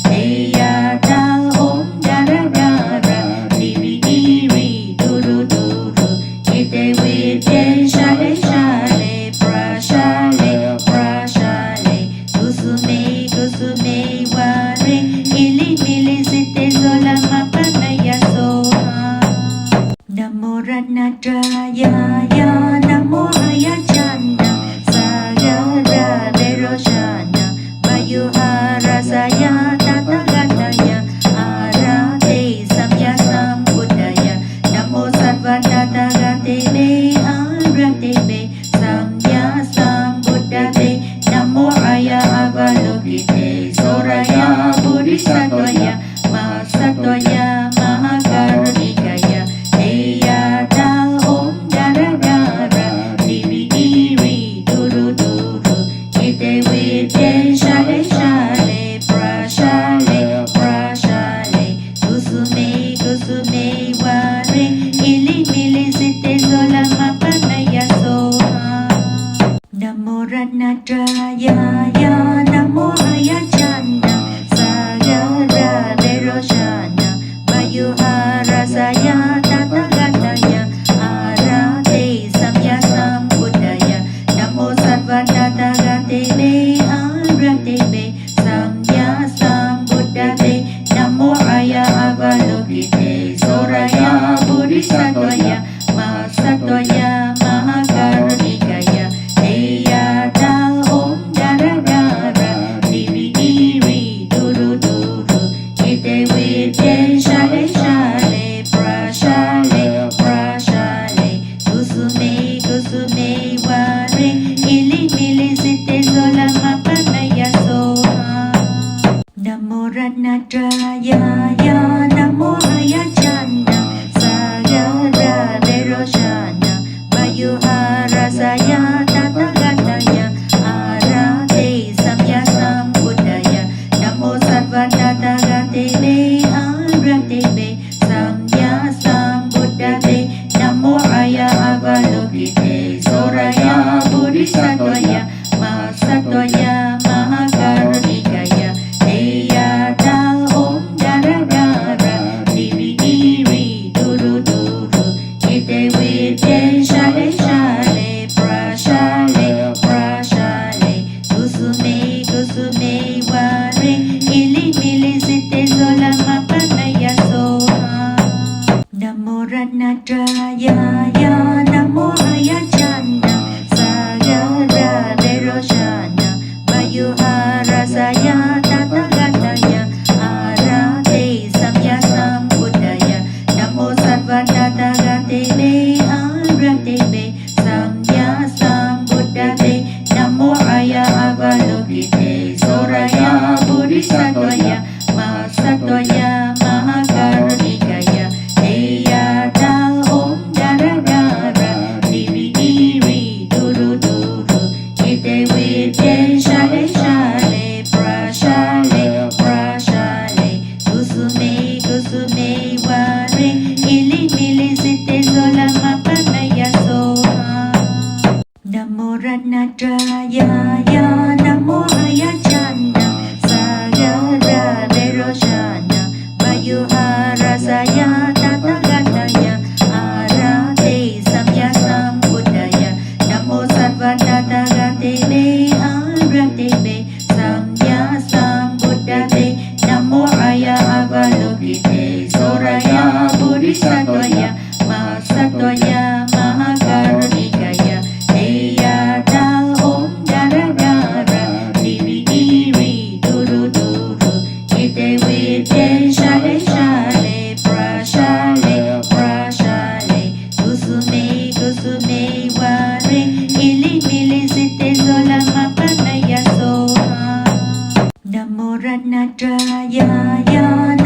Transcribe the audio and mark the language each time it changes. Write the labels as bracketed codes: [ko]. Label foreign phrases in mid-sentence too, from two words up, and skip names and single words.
[sa] Eyata Om Dara Dara Diri Diri Duru Duru Ite Vite Shale Shale Prashale Prashale Kusume Kusume Ware Ili Mili Site Sola Mapanaya Soha Namo Ratnatraya Namo Ayacana Sagara Deroshana Mayuharasaya Tathagataya Arate Samya Sambuddhaya Namo Sarvanathagate Arate Samya Sambuddhate Namo Aya Avalokite Soraya Bodhisattvaya Masattvaya Mahakarunikaya Eyata Om Dara Dara Diri Diri Duru Duru Ite Vite Shale Shale Prashale Prashale Kusume Kusume Ware Ili Mili Site Sola Mapanaya Soha Namo Ratnatraya Namo Ayacana Sagara Deroshana Mayuharasaya Tathagataya Arate Samya Sambuddhaya Namo Sarvanathagate Arate Samya Sambuddhate Namo Aya Avalokite Soraya Bodhisattvaya Masattvaya Mahakarunikaya Eyata Om Dara Dara Diri Diri Duru Duru Ite Vite Shale Shale Prashale Prashale Kusume Kusume Ware Ili Mili Site Sola Mapanaya Soha Namo Ratnatraya Namo Ayacana Sagara Deroshana Mayuharasaya Tathagataya Arate Samya Sambuddhaya Namo Sarvanathagate Arate Samya Sambuddhate Namo Aya Avalokite Soraya Bodhisattvaya Masattvaya Mahakarunikaya Eyata Om Dara Dara Diri Diri Duru Duru Ite Vite Shale Shale Prashale Prashale Kusume Kusume Ware Ili Mili Site Sola Mapanaya Soha Namo Ratnatraya Namo Ayacana Sagara Deroshana Mayuharasaya Tathagataya Arate Samya Sambuddhaya Namo Sarvanathagate Arate Samya Sambuddhate Namo Aya Avalokite Soraya Bodhisattvaya Masattvaya Mahakarunikaya Eyata Om Dara Dara Diri Diri Duru Duru Ite Vite Shale Shale Prashale Prashale Kusume Kusume Ware Ili Mili Site Sola Mapanaya Soha Namo Ratnatraya Namo Ayacana Sagara Deroshana Mayuharasaya Tathagataya Arate Samya Sambuddhaya Namo Sarvanathagate Arate Samya Sambuddhate Namo Aya Avalokite Soraya Bodhisattvaya Masattvaya Mahakarunikaya Eyata Om Dara Dara Diri Diri Duru Duru Ite Vite Shale Shale Prashale Prashale Kusume Kusume Ware Ili Mili Site Sola Mapanaya Soha Namo Ratnatraya